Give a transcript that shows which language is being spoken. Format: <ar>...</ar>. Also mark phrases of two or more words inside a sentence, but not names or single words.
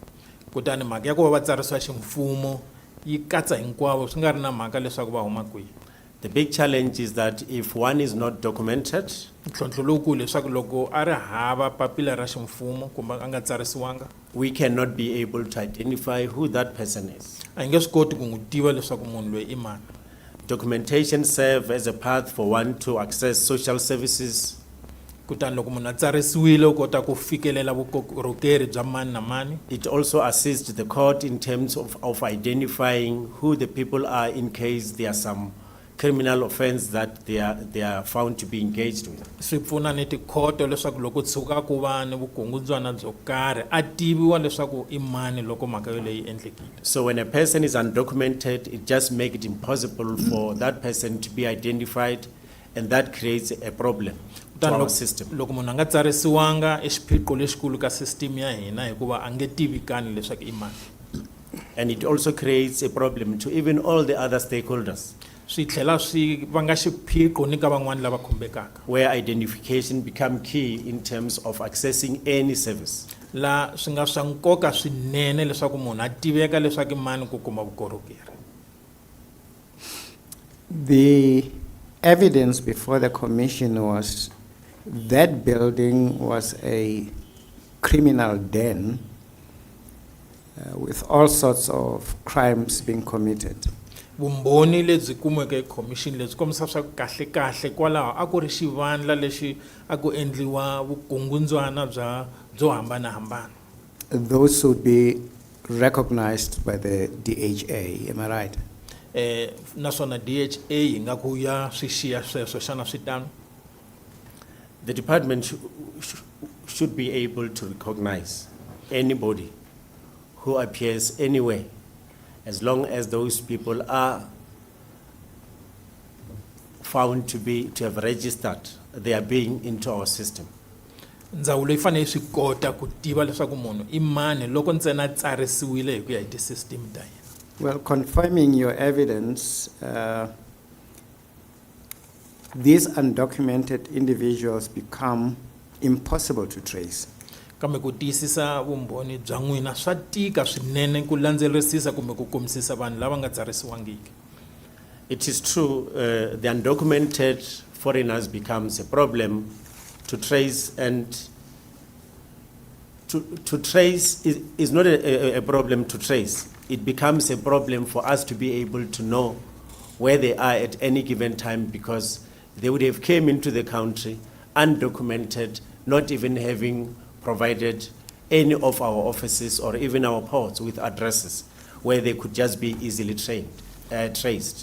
<ts>Kutani mhaka ya ku va va tsarisiwa ximfumo yi katsa hinkwavo swi nga ri na mhaka leswaku va huma kwihi.</ts> <en>The big challenge is that if one is not documented,</en> <ts>Ntlhontlho lowukulu leswaku loko a ri hava papila ra ximfumo kumbe a nga tsarisiwanga,</ts> <en>we cannot be able to identify who that person is.</en> <ts>a hi nge swi koti ku n'wi tiva leswaku munhu loyi i mani.</ts> <en>Documentation serves as a path for one to access social services,</en> <ts>Kutani loko munhu a tsarisiwile u kota ku fikelela vukorhokeri bya mani na mani.</ts> <en>it also assists the court in terms of identifying who the people are in case there are some criminal offense that they are found to be engaged with.</en> <ts>Swi pfuna ni tikhoto leswaku loko tshuka ku va ni vukungundzwana byo karhi a tiviwa leswaku i mani loko mhaka yo leyi endlekile.</ts> <en>So when a person is undocumented, it just makes it impossible for that person to be identified, and that creates a problem to</en> <ts>Kutani</ts> <en>our system.</en> <ts>loko munhu a nga tsarisiwanga i xiphiqo lexikulu ka system ya hina hikuva a nge tivikani leswaku i mani.</ts> <en>And it also creates a problem to even all the other stakeholders,</en> <ts>Swi tlhela swi vanga xiphiqo ni ka van'wani lava khumbekaka,</ts> <en>where identification become key in terms of accessing any service.</en> <ts>la swi nga swa nkoka swinene leswaku munhu a tiveka leswaku i mani ku kuma vukorhokeri.</ts> <en>The evidence before the commission was that building was a criminal den with all sorts of crimes being committed.</en> <ts>vumbhoni lebyi kumeke commission lebyi kombisa swa ku kahle kahle kwalaho a ku ri xivandla lexi a ku endliwa vukungundzwana byo hambanahambana.</ts> <en>Those would be recognized by the DHA, am I right?</en> <ts>Naswona DHA yi nga ku ya swi xiya sweswo xana swi tano.</ts> <en>The department should be able to recognize anybody who appears anywhere, as long as those people are found to have registered their being into our system.</en> <ts>Ndzawulo yi fanele swi kota ku tiva leswaku munhu i mani loko ntsena a tsarisiwile hi ku ya hi ti-system ta hina.</ts> <en>Well, confirming your evidence, these undocumented individuals become impossible to trace.</en> <ts>Kambe ku tiyisisa vumbhoni bya n'wina swa tika swinene ku landzelerisisa kumbe ku kumisisa vanhu lava nga tsarisiwangiki.</ts> <en>It is true, the undocumented foreigners becomes a problem to trace, and to trace is not a problem to trace. It becomes a problem for us to be able to know where they are at any given time, because they would have came into the country undocumented, not even having provided any of our offices or even our ports with addresses where they could just be easily traced.</en>